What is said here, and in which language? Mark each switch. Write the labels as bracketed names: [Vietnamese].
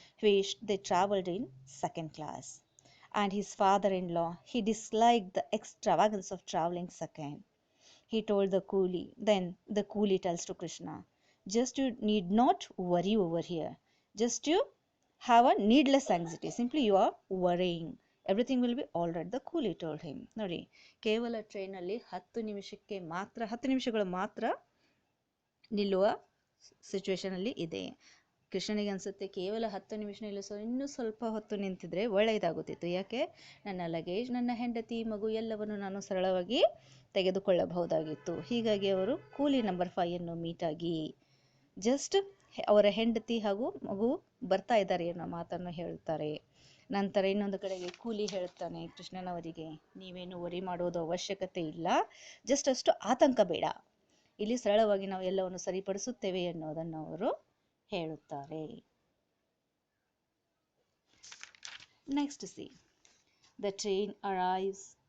[English] He wished they traveled in second class. And his father-in-law, he disliked the extravagance of traveling second. He told the coolie. Then the coolie tells to Krishna, just you need not worry over here. Just you have a needless anxiety. Simply you are worrying. Everything will be all right. The coolie told him. [Kannada] ನೋಡಿ, ಕೇವಲ ಟ್ರೈನಲ್ಲಿ 10 ನಿಮಿಷಗಳು ಮಾತ್ರ ನಿಲ್ಲುವ situation ಅಲ್ಲಿ ಇದೆ. ಕೃಷ್ಣನಿಗೆ ಅನಿಸುತ್ತೆ ಕೇವಲ 10 ನಿಮಿಷ ನಿಲ್ಲಿಸೋ, ಇನ್ನೂ ಸ್ವಲ್ಪ ಹೊತ್ತು ನಿಂತಿದ್ರೆ ಒಳ್ಳೆಯದಾಗುತ್ತಿತ್ತು. ಯಾಕೆ, ನನ್ನ ಲಗೇಜ್, ನನ್ನ ಹೆಂಡತಿ, ಮಗು ಎಲ್ಲವನ್ನು ನಾನು ಸರಳವಾಗಿ ತೆಗೆದುಕೊಳ್ಳಬಹುದಾಗಿತ್ತು. ಹೀಗಾಗಿ ಅವರು ಕೂಲಿ ನಂಬರ್ 5 ಮೀಟಾಗಿ ಜಸ್ಟ್ ಅವರ ಹೆಂಡತಿ ಹಾಗೂ ಮಗು ಬರ್ತಾ ಇದ್ದಾರೆ ಅನ್ನೋ ಮಾತನ್ನು ಹೇಳ್ತಾರೆ. ನಂತರ ಇನ್ನೊಂದು ಕಡೆಗೆ ಕೂಲಿ ಹೇಳ್ತಾನೆ ಕೃಷ್ಣನವರಿಗೆ, ನೀವೇನು ವರಿ ಮಾಡೋದು ಅವಶ್ಯಕತೆ ಇಲ್ಲ, ಜಸ್ಟ್ ಅಷ್ಟು ಆತಂಕ ಬೇಡ, ಇಲ್ಲಿ ಸರಳವಾಗಿ ನಾವು ಎಲ್ಲವನ್ನು ಸರಿಪಡಿಸುತ್ತೇವೆ ಅನ್ನೋದನ್ನು ಅವರು ಹೇಳುತ್ತಾರೆ. [English] Next see, the train arrives.